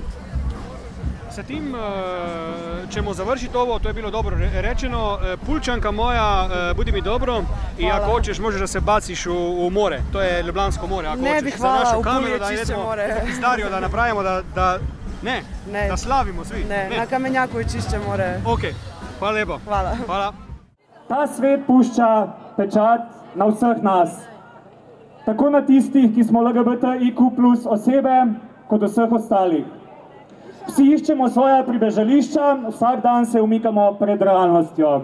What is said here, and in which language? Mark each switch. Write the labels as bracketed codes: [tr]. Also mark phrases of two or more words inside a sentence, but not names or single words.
[hr] Sa tim ćemo završiti ovo, to je bilo dobro rečeno. Pulčanka moja, budi mi dobro i ako hoćeš možeš da se baciš u more, to je Ljubljansko more. Ako ne bih, hvala, u Puli je čišće more. Stario da napravimo da slavimo svi. Ne, na Kamenjaku je čišće more. Ok, hvala lijepo. Hvala. [sl] Ta svet pušča pečat na vseh nas. Tako na tistih, ki smo LGBTIQ+ osebe, kot vseh ostalih. Vsi iščemo svoja pribežališča, vsak dan se umikamo pred realnostjo.